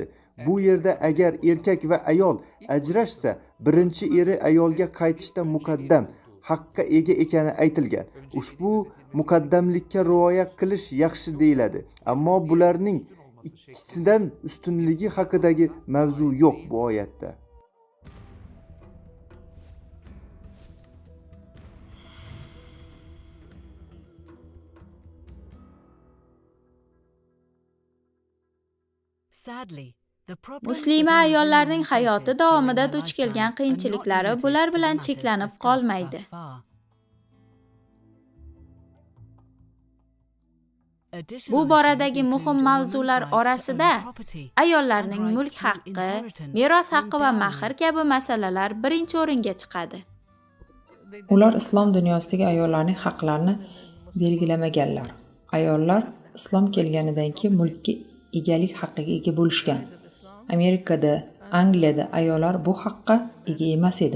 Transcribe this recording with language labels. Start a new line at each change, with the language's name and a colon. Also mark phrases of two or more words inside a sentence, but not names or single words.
Uzbek: Bu yerda agar erkak va ayol ajrashsa, birinchi eri ayolga qaytishda muqaddam haqqa ega ekani aytilgan. Ushbu muqaddamlikka rioya qilish yaxshi deyiladi. Ammo bularning ikkisidan ustunligi haqidagi mavzu yo'q bu oyatda.
English: Sadly, the problems
Uzbek: Muslima
English: that
Uzbek: ayollarning
English: Muslim women
Uzbek: hayoti
English: faces
Uzbek: davomida
English: during their
Uzbek: duch kelgan
English: lifetime are
Uzbek: qiyinchiliklari
English: not
Uzbek: bular
English: limited to
Uzbek: bilan
English: the
Uzbek: cheklanib
English: matters
Uzbek: qolmaydi.
English: discussed thus far.
Uzbek: Bu
English: Additional
Uzbek: boradagi
English: issues
Uzbek: muhim
English: include a
Uzbek: mavzular
English: woman's right to
Uzbek: orasida
English: own property
Uzbek: ayollarning
English: and
Uzbek: mulk
English: rights to
Uzbek: haqqi,
English: inheritance
Uzbek: meros
English: and
Uzbek: haqqi va
English: dowry.
Uzbek: mahr kabi masalalar birinchi o'ringa chiqadi. Ular islom dunyosidagi ayollarning haqlarini belgilamaganlar. Ayollar islom kelganidan keyin mulkka egalik haqqiga ega bo'lishgan. Amerikada, Angliyada ayollar bu haqqa ega emas edi.